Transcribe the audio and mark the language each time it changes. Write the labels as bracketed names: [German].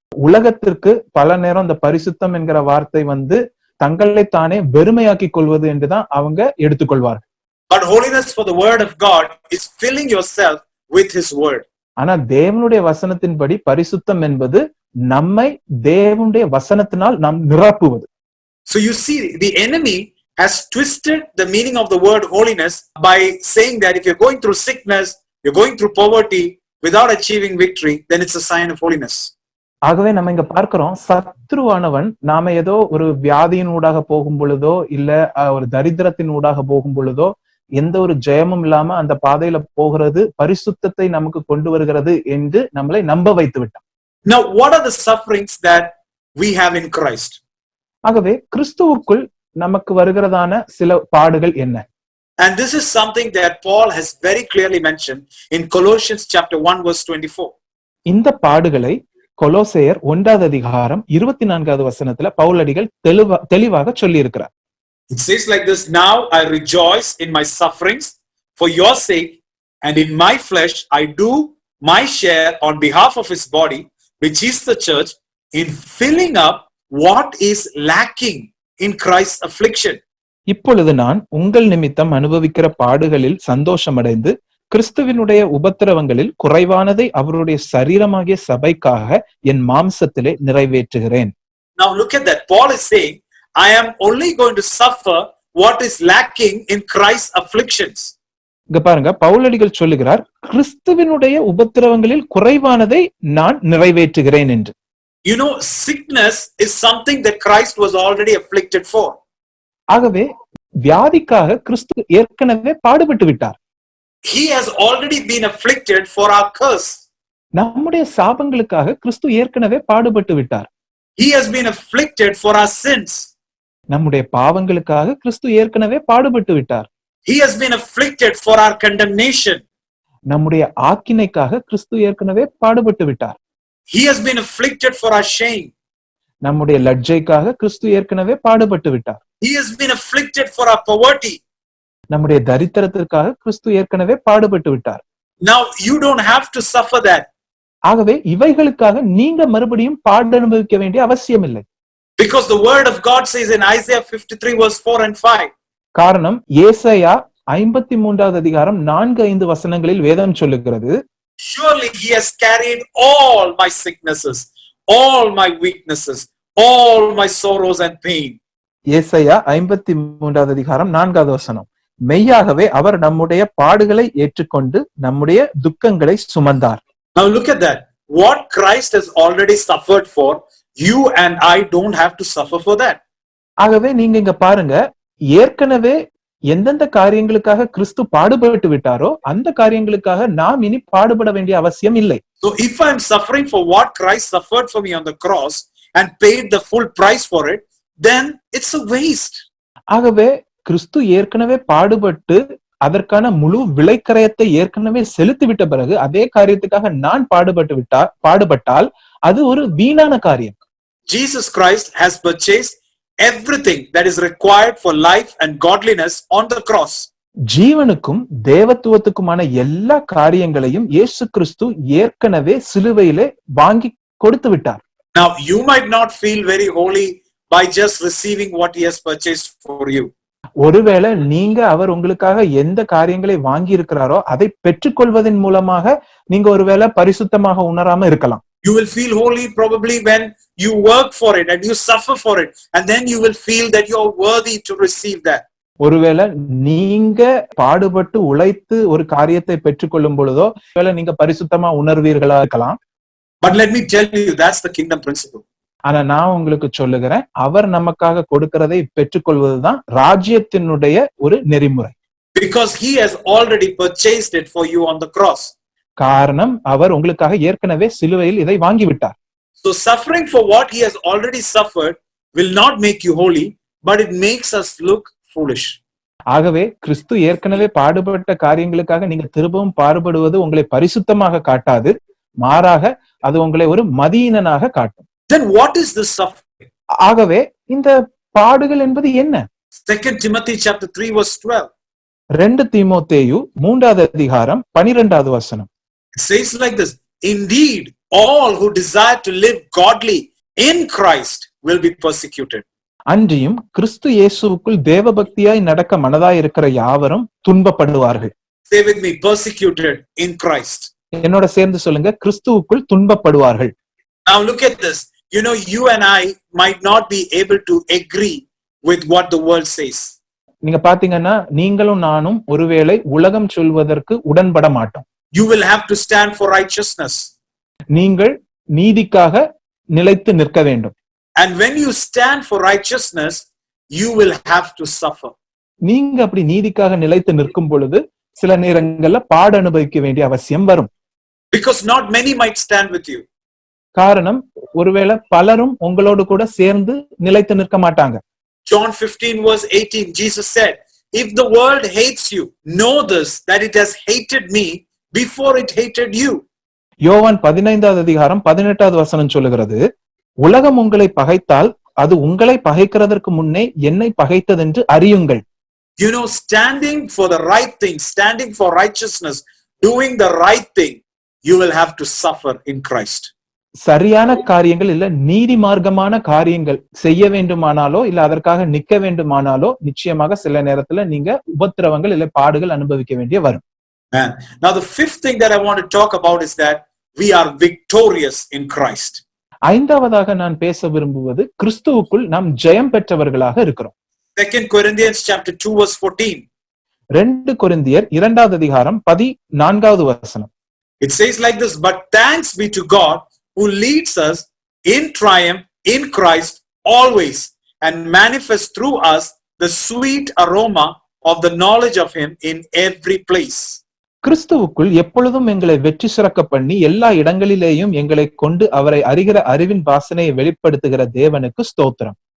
[Tamil] உலகத்திற்கு பல நேரம் இந்த பரிசுத்தம் என்கிற வார்த்தை தங்களை தானே வெறுமையாக்கி கொள்வது என்றுதான் அவங்க எடுத்துக்கொள்வார்கள். [English] But holiness for the word of God is filling yourself with his word. [Tamil] ஆனா தேவனுடைய வசனத்தின்படி பரிசுத்தம் என்பது நம்மை தேவனுடைய வசனத்தினால் நாம் நிரப்புவது. [English] So you see, the enemy has twisted the meaning of the word holiness by saying that if you're going through sickness, you're going through poverty without achieving victory, then it's a sign of holiness. [Tamil] ஆகவே நம்ம இங்க பார்க்கிறோம், சத்ருவானவன் நாம ஏதோ ஒரு வியாதியின் ஊடாக போகும் பொழுதோ இல்ல ஒரு தரித்திரத்தின் ஊடாக போகும் பொழுதோ எந்த ஒரு ஜெயமும் இல்லாம அந்த பாதையில போகிறது பரிசுத்தத்தை நமக்கு கொண்டு வருகிறது என்று நம்மளை நம்ப வைத்து விட்டான். [English] Now what are the sufferings that we have in Christ? [Tamil] ஆகவே கிறிஸ்துவுக்குள் நமக்கு வருகிறதான சில பாடுகள் என்ன? [English] And this is something that Paul has very clearly mentioned in Colossians chapter 1 verse 24. [Tamil] இந்த பாடுகளை கொலோசையர் 1வது அதிகாரம் 24வது வசனத்துல பவுலடிகள் தெளிவாக சொல்லி இருக்கிறார். [English] It says like this, now I rejoice in my sufferings for your sake, and in my flesh I do my share on behalf of his body, which is the church, in filling up what is lacking in Christ's affliction. [Tamil] இப்பொழுது நான் உங்கள் நிமித்தம் அனுபவிக்கிற பாடுகளில் சந்தோஷமடைந்து கிறிஸ்துவினுடைய உபத்திரவங்களில் குறைவானதை அவருடைய சரீரமாகிய சபைக்காக என் மாம்சத்திலே நிறைவேற்றுகிறேன். [English] Now look at that. Paul is saying, I am only going to suffer what is lacking in Christ's afflictions. [Tamil] இங்க பாருங்க, பவுலடிகள் சொல்லுகிறார், கிறிஸ்துவினுடைய உபத்திரவங்களில் குறைவானதை நான் நிறைவேற்றுகிறேன் என்று. [English] You know, sickness is something that Christ was already afflicted for. [Tamil] ஆகவே வியாதிக்காக கிறிஸ்து ஏற்கனவே பாடுபட்டு விட்டார். [English] He has already been afflicted for our curse. [Tamil] நம்முடைய சாபங்களுக்காக கிறிஸ்து ஏற்கனவே பாடுபட்டு விட்டார். [English] He has been afflicted for our sins. [Tamil] நம்முடைய பாவங்களுக்காக கிறிஸ்து ஏற்கனவே பாடுபட்டு விட்டார். [English] He has been afflicted for our condemnation. [Tamil] நம்முடைய ஆக்கினைக்காக கிறிஸ்து ஏற்கனவே பாடுபட்டு விட்டார். [English] He has been afflicted for our shame. [Tamil] நம்முடைய லட்ஜைக்காக கிறிஸ்து ஏற்கனவே பாடுபட்டு விட்டார். [English] He has been afflicted for our poverty. [Tamil] நம்முடைய தரித்திரத்திற்காக கிறிஸ்து ஏற்கனவே பாடுபட்டு விட்டார். [English] Now you don't have to suffer that. [Tamil] ஆகவே இவைகளுக்காக நீங்க மறுபடியும் பாடு அனுபவிக்க வேண்டிய அவசியம் இல்லை. [English] Because the word of God says in Isaiah 53 verse 4 and 5. [Tamil] காரணம் ஏசாயா 53வது அதிகாரம் 4-5 வசனங்களில் வேதம் சொல்லுகிறது, [English] Surely he has carried all my sicknesses, all my weaknesses, all my sorrows and pain. [Tamil] ஏசாயா 53வது அதிகாரம் 4வது வசனம், மெய்யாகவே அவர் நம்முடைய பாடுகளை ஏற்றுக்கொண்டு நம்முடைய துக்கங்களை சுமந்தார். [English] Now look at that. What Christ has already suffered for, you and I don't have to suffer for that. [Tamil] ஆகவே நீங்க இங்க பாருங்க, ஏற்கனவே எந்தெந்த காரியங்களுக்காக கிறிஸ்து பாடுபட்டு விட்டாரோ அந்த காரியங்களுக்காக நாம் இனி பாடுபட வேண்டிய அவசியம் இல்லை. [English] So if I am suffering for what Christ suffered for me on the cross and paid the full price for it, then it's a waste. [Tamil] ஆகவே கிறிஸ்து ஏற்கனவே பாடுபட்டு அதற்கான முழு விலைக்கரையத்தை ஏற்கனவே செலுத்திவிட்ட பிறகு அதே காரியத்துக்காக நான் பாடுபட்டால் அது ஒரு வீணான காரியம். [English] Jesus Christ has purchased everything that is required for life and godliness on the cross. [Tamil] ஜீவனுக்கும் தேவத்துவத்துக்குமான எல்லா காரியங்களையும் இயேசு கிறிஸ்து ஏற்கனவே சிலுவையிலே வாங்கி கொடுத்து விட்டார். [English] Now you might not feel very holy by just receiving what he has purchased for you. [Tamil] ஒருவேளை நீங்க அவர் உங்களுக்காக எந்த காரியங்களை வாங்கி இருக்கிறாரோ அதை பெற்றுக்கொள்வதன் மூலமாக நீங்க ஒருவேளை பரிசுத்தமாக உணராம இருக்கலாம். [English] You will feel holy probably when you work for it and you suffer for it, and then you will feel that you are worthy to receive that. [Tamil] ஒருவேளை நீங்க பாடுபட்டு உழைத்து ஒரு காரியத்தை பெற்றுக்கொள்ளும் பொழுதோ ஒருவேளை நீங்க பரிசுத்தமா உணர்வீர்களா இருக்கலாம். [English] But let me tell you, that's the kingdom principle. [Tamil] ஆனா நான் உங்களுக்கு சொல்லுகிறேன், அவர் நமக்காக கொடுக்கிறதை பெற்றுக்கொள்வதுதான் ராஜ்யத்தினுடைய ஒரு நெறிமுறை. [English] Because he has already purchased it for you on the cross. [Tamil] காரணம் அவர் உங்களுக்காக ஏற்கனவே சிலுவையில் இதை வாங்கிவிட்டார். [English] So suffering for what he has already suffered will not make you holy, but it makes us look foolish. [Tamil] ஆகவே கிறிஸ்து ஏற்கனவே பாடுபட்ட காரியங்களுக்காக நீங்க திரும்பவும் பாடுபடுவது உங்களை பரிசுத்தமாக காட்டாது, மாறாக அது உங்களை ஒரு மதியீனனாக காட்டும். [English] Then what is this suffering? [Tamil] ஆகவே இந்த பாடுகள் என்பது என்ன? [English] 2 Timothy chapter 3 verse 12. [Tamil] 2 தீமோத்தேயு 3வது அதிகாரம் 12வது வசனம். [English] It says like this, indeed all who desire to live godly in Christ will be persecuted. [Tamil] அன்றியும் கிறிஸ்து இயேசுவுக்குள் தேவபக்தியாய் நடக்க மனதாய் இருக்கிற யாவரும் துன்பப்படுவார்கள். [English] Say with me, persecuted in Christ. [Tamil] என்னோட சேர்ந்து சொல்லுங்க, கிறிஸ்துவுக்குள் துன்பப்படுவார்கள். [English] Now look at this. You know, you and I might not be able to agree with what the world says. [Tamil] நீங்க பாத்தீங்கன்னா நீங்களும் நானும் ஒருவேளை உலகம் சொல்வதற்கு உடன்பட மாட்டோம். [English] You will have to stand for righteousness. [Tamil] நீங்கள் நீதிக்காக நிலைத்து நிற்க வேண்டும். [English] And when you stand for righteousness, you will have to suffer. [Tamil] நீங்க அப்படி நீதிக்காக நிலைத்து நிற்கும் பொழுது சில நேரங்கள்ல பாடு அனுபவிக்க வேண்டிய அவசியம் வரும். [English] Because not many might stand with you. [Tamil] காரணம், ஒருவேளை பலரும் உங்களோடு கூட சேர்ந்து நிலைத்து நிற்க மாட்டாங்க. [English] John 15 verse 18, Jesus said, if the world hates you, know this, that it has hated me before it hated you. [Tamil] யோவான் 15வது அதிகாரம் 18வது வசனம் சொல்லுகிறது, உலகம் உங்களை பகைத்தால் அது உங்களை பகைக்கிறதற்கு முன்னே என்னை பகைத்ததென்று அறியுங்கள். [English] You know, standing for the right thing, standing for righteousness, doing the right thing, you will have to suffer in Christ. [Tamil] சரியான காரியங்கள் இல்ல நீதி மார்க்கமான காரியங்கள் செய்ய வேண்டுமானாலோ இல்ல அதற்காக நிக்க வேண்டுமானாலோ நிச்சயமாக சில நேரத்துல நீங்க உபத்திரவங்கள் இல்ல பாடுகள் அனுபவிக்க வேண்டிய வரும். [English] Now the fifth thing that I want to talk about is that we are victorious in Christ. [Tamil] ஐந்தாவதாக நான் பேச விரும்புவது கிறிஸ்துவுக்குள் நாம் ஜெயம் பெற்றவர்களாக இருக்கிறோம். [English] 2 Corinthians chapter 2 verse 14. [Tamil] 2 கொரிந்தியர் 2வது அதிகாரம் 14வது வசனம். [English] It says like this, but thanks be to God who leads us in triumph in Christ always and manifests through us the sweet aroma of the knowledge of him in every place. [Tamil] கிறிஸ்துவுக்குள் எப்பொழுதும் எங்களை வெற்றி சிறக்க பண்ணி எல்லா இடங்களிலேயும் எங்களை கொண்டு அவரை அறிகிற அறிவின் வாசனையை வெளிப்படுத்துகிற தேவனுக்கு ஸ்தோத்திரம்.